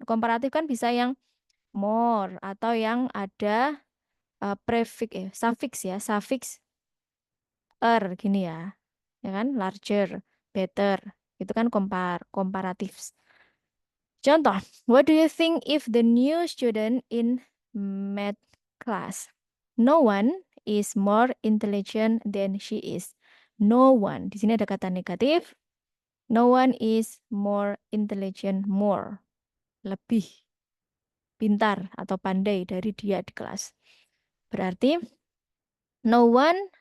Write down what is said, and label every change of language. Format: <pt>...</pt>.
<id>Komparatif kan bisa yang more atau yang ada prefix suffix ya, suffix gini ya. Ya kan, larger, better. Itu kan komparatif.</id> <en>Contoh, what do you think if the new student in math class? No one is more intelligent than she is. No one.</en> <id>Di sini ada kata negatif.</id> <en>No one is more intelligent, more.</en> <id>Lebih pintar atau pandai dari dia di kelas. Berarti no one</id>